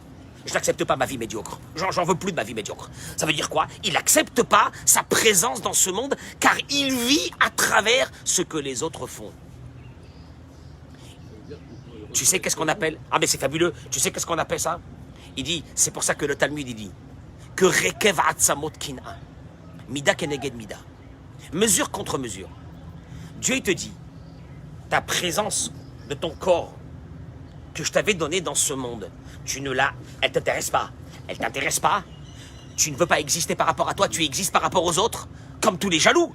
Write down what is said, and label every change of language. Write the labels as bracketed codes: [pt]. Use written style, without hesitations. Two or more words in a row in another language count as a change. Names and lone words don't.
[fr] Je n'accepte pas ma vie médiocre. J'en veux plus de ma vie médiocre. Ça veut dire quoi? Il n'accepte pas sa présence dans ce monde car il vit à travers ce que les autres font. Tu sais qu'est-ce qu'on appelle? Ah mais c'est fabuleux. Tu sais qu'est-ce qu'on appelle ça? Il dit, c'est pour ça que le Talmud il dit que [he] רקב עצמות קנאה, מידה כנגד מידה, [fr] mesure contre mesure. Dieu il te dit, ta présence de ton corps que je t'avais donné dans ce monde, elle t'intéresse pas. Elle t'intéresse pas. Tu ne veux pas exister par rapport à toi, tu existes par rapport aux autres. Comme tous les jaloux.